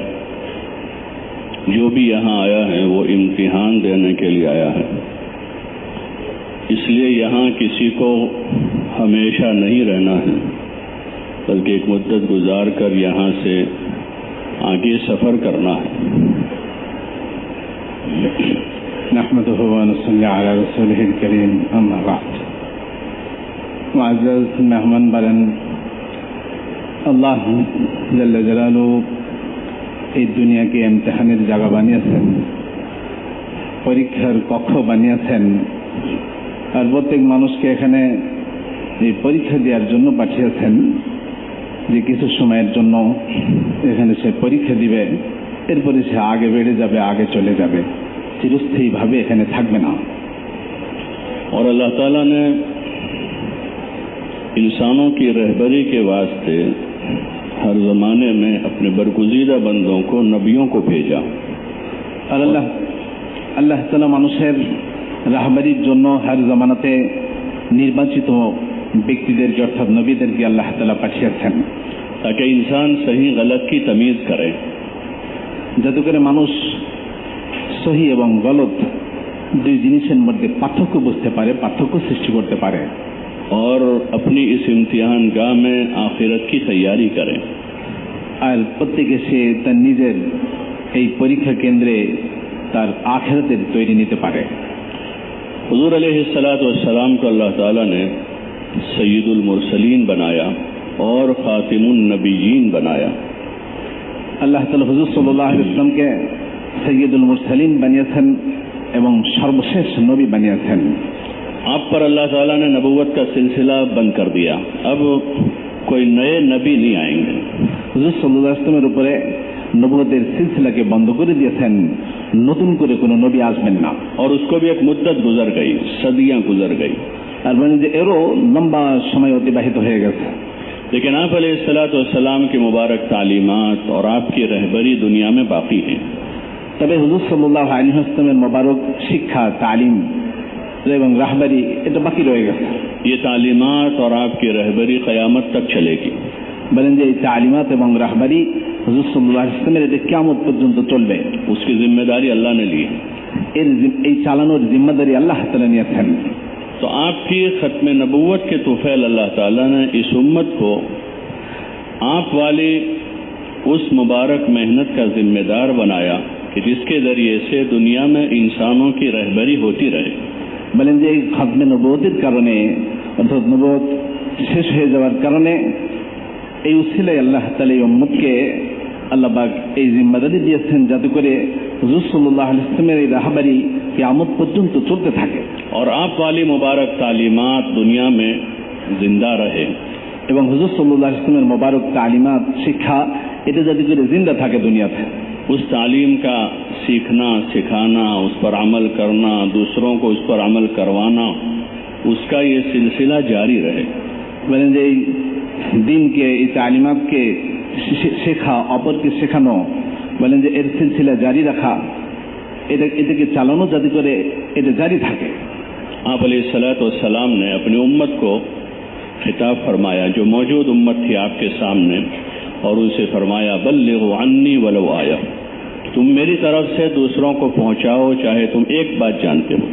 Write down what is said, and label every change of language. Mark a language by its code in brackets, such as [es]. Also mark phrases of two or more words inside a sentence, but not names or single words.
[ur] جو بھی یہاں آیا ہے وہ امتحان دینے کے لیے آیا ہے، اس لیے یہاں کسی کو ہمیشہ نہیں رہنا ہے، بلکہ ایک مدت گزار کر یہاں سے آگے سفر کرنا ہے۔ [ar] نحمده ونصلي على رسوله الكريم اما بعد [ur] معزز مهمان [ar] بلن الله جل [bn] জালালু এই দুনিয়াকে ইমতিহানের জায়গা বানিয়েছেন, পরীক্ষার কক্ষ বানিয়েছেন, আর প্রত্যেক মানুষকে এখানে এই পরীক্ষা দেওয়ার জন্য পাঠিয়েছেন যে কিছু সময়ের জন্য এখানে সে পরীক্ষা দিবে, এরপরে সে আগে বেড়ে যাবে, আগে চলে যাবে, চিরস্থায়ী ভাবে এখানে থাকবে না। [ur] اور اللہ تعالیٰ نے انسانوں کی رہبری کے واسطے ہر زمانے میں اپنے برگزیدہ بندوں کو نبیوں کو بھیجا، [bn] আর আল্লাহ তাআলা মানুষের রাহবারির জন্য হর জামানাতে নির্বাচিত ব্যক্তিদেরকে অর্থাৎ নবীদেরকে আল্লাহ তাআলা পাঠিয়েছেন, [ur] تاکہ انسان صحیح غلط کی تمیز کرے، [bn] যাতে করে মানুষ সহি এবং গলত দুই জিনিসের মধ্যে পার্থক্য বুঝতে পারে, পার্থক্য সৃষ্টি করতে পারে, [ur] اور اپنی اس امتحان گاہ میں آخرت کی تیاری کرے، [bn] আর প্রত্যেকে সে তার নিজের এই পরীক্ষা কেন্দ্রে তার আখিরাতের তৈরি নিতে পারে। [ur] حضور [ar] علیہ الصلاۃ والسلام [ur] کو اللہ تعالیٰ نے [ar] سید المرسلین [ur] بنایا اور [ar] خاتم النبیین [ur] بنایا۔ [bn] আল্লাহ তাআলা হুজুর [ar] صلى الله عليه وسلم سيد المرسلين [bn] বানিয়েছেন এবং সর্বশেষ নবী বানিয়েছেন। [ur] آپ پر اللہ تعالیٰ نے نبوت کا سلسلہ بند کر دیا، اب کوئی نئے نبی نہیں آئیں گے۔ [bn] হুজুর [ar] صلى الله عليه وسلم [bn] উপরে নবুয়তের সিলসিলাকে বন্ধ করে দিয়েছেন, নতুন করে কোনো নবী আসবেন না। [ur] اور اس کو بھی ایک مدت گزر گئی، صدیاں گزر گئی، [bn] আর মানে যে এরও লম্বা সময় অতিবাহিত হয়ে গেছে। [ur] لیکن آپ [ar] علیہ الصلاۃ والسلام [ur] کی مبارک تعلیمات اور آپ کی رہبری دنیا میں باقی ہیں۔ [bn] তবে হুজুর [ar] صلى الله عليه وسلم [bn] মোবারক শিক্ষা, তালিম এবং রাহবারি এটা বাকি রয়ে গেছে। [ur] یہ تعلیمات اور آپ کی رہبری قیامت تک چلے گی۔ [bn] বলেন যে এই তালিমাত এবং রাহবারি হুজুর [ar] صلى الله عليه وسلم [bn] এটা কিয়ামত পর্যন্ত চলবে। [ur] اس کی ذمہ داری اللہ نے لی، [bn] এই চালানোর জিম্মাদারি আল্লাহ তাআলা নিয়েছেন। [ur] تو آپ کی ختم نبوت کے طفیل اللہ تعالیٰ نے اس امت کو آپ والی اس مبارک محنت کا ذمہ دار بنایا کہ جس کے ذریعے سے دنیا میں انسانوں کی رہبری ہوتی رہے۔ [bn] বলেন যে এই খতমে নবুয়তের কারণে অর্থাৎ নবুয়ত শেষ হয়ে যাওয়ার কারণে এই উসিলায় আল্লাহ তাআলা এই উম্মতকে আল্লাহ পাক এই জিম্মাদারি দিয়েছেন যাতে করে হুজুর [ar] صلى الله عليه وسلم [bn] এই রাহবারি কিয়ামত পর্যন্ত চলতে থাকে [ur] اور آپ والی مبارک تعلیمات دنیا میں زندہ رہے، [bn] এবং হুজুর [ar] صلى الله عليه وسلم [bn] মোবারক তালিমাত শিক্ষা এটা যাতে করে জিন্দা থাকে দুনিয়াতে। [ur] اس تعلیم کا سیکھنا، سکھانا، اس پر عمل کرنا، دوسروں کو اس پر عمل کروانا، اس کا یہ سلسلہ جاری رہے۔ [bn] বলেন যে এই দিনকে, এই তালিমাতকে শেখা, অপরকে শেখানো, বলেন যে এর সিলসিলা জারি রাখা, এটাকে চালানো যাতে করে এটা জারি থাকে। [ur] آپ [ar] علیہ الصلاۃ والسلام [ur] نے اپنی امت کو خطاب فرمایا جو موجود امت تھی آپ کے سامنے، اور اسے فرمایا [ar] بلغوا عنی ولو آیا، [ur] تم میری طرف سے دوسروں کو پہنچاؤ چاہے تم ایک بات جانتے ہو۔